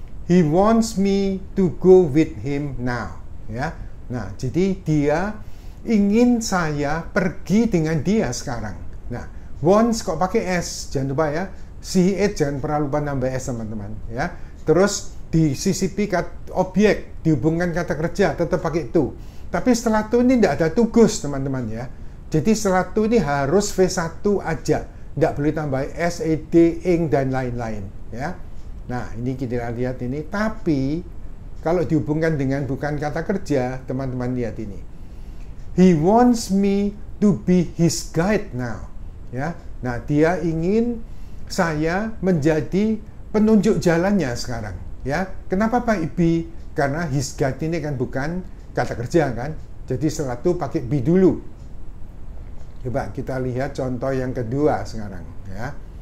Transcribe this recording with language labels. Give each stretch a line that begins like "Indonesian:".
English: He wants me to go with him now.
Indonesian: Ya. Nah, jadi dia ingin saya pergi dengan dia sekarang. Nah, wants kok pakai S, jangan lupa ya. It jangan pernah lupa nambah S, teman-teman ya. Terus disisipi objek, dihubungkan kata kerja, tetap pakai to. Tapi setelah to ini tidak ada tugas, teman-teman ya. Jadi setelah to ini harus V1 aja, tidak boleh tambah S, ed, ing dan lain-lain ya. Nah, ini kita lihat ini. Tapi kalau dihubungkan dengan bukan kata kerja, teman-teman lihat ini.
English: He wants me to be his guide now.
Indonesian: Ya. Nah, dia ingin saya menjadi penunjuk jalannya sekarang. Ya. Kenapa Pak be? Karena his guide ini kan bukan kata kerja kan. Jadi setelah itu pakai be dulu. Coba kita lihat contoh yang kedua sekarang. Ya.